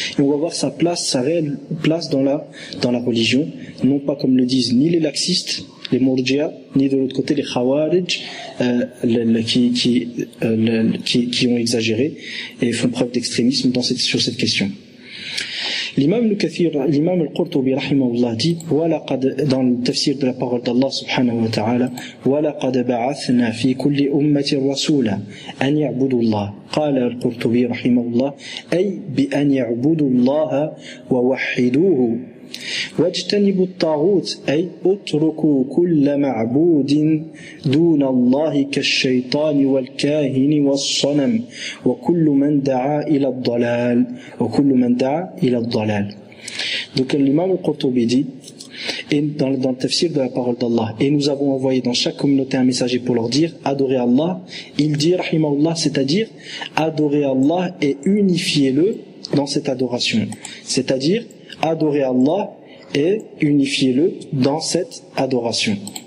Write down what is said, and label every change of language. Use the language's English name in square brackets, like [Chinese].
[French] Et on va voir sa place, sa réelle place dans la religion. Non pas comme le disent ni les laxistes, les murji'a, ni de l'autre côté les khawarij, qui ont exagéré et font preuve d'extrémisme sur cette question. L'imam al-Kathir, l'imam al-Qurtubi, rahimahullah, dit, dans le tafsir de la parole d'Allah subhanahu wa ta'ala, [Arabic] وَلَقَدْ بَعَثْنَا فِي كُلِّ أُمَّةِ الرَّسُولَ أَنْ يَعْبُدُوا اللَّهِ قَالَ الْقُرْتُبِي رَحِمَهُ أي بِأَنْ يَعْبُدُوا اللَّهَ وَوَحِّدُوهُ وَاجْتَنِبُوا الطَّاغُوتِ أي اتركوا كل معبود دون الله كالشيطان والكاهن والصنم وكل من دعا إلى الضلال وكل من دعا إلى الضلال. [French] Donc l'imam al-Qurtubi dit, et dans le tafsir de la parole d'Allah, et nous avons envoyé dans chaque communauté un messager pour leur dire adorez Allah, il dit rahimahullah, c'est-à-dire adorez Allah et unifiez-le dans cette adoration, c'est-à-dire adorez Allah et unifiez-le dans cette adoration.